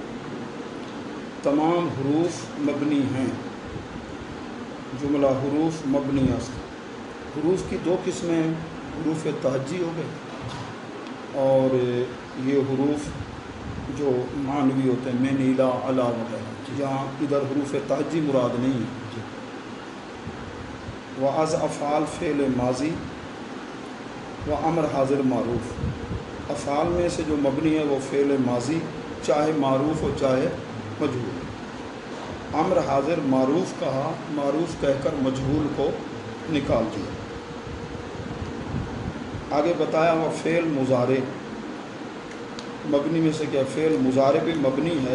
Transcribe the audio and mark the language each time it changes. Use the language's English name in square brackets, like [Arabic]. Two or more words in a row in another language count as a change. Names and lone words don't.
[Urdu] تمام حروف مبنی ہیں. [Persian] جملہ حروف مبنی است. [Urdu] حروف کی دو قسمیں ہیں. حروف تہجی ہو گئے اور یہ حروف جو معنوی ہوتے ہیں [Arabic] من الی علی [Urdu] وغیرہ. جہاں ادھر حروف تہجی مراد نہیں ہے. [Persian] و از افعال فعل ماضی و امر حاضر معروف. [Urdu] افعال میں سے جو مبنی ہے وہ فعل ماضی چاہے معروف ہو چاہے مجہول. امر حاضر معروف کہا, معروف کہہ کر مجہول کو نکال دیا. آگے بتایا وہ فعل مضارع مبنی میں سے کیا فعل مضارع بھی مبنی ہے.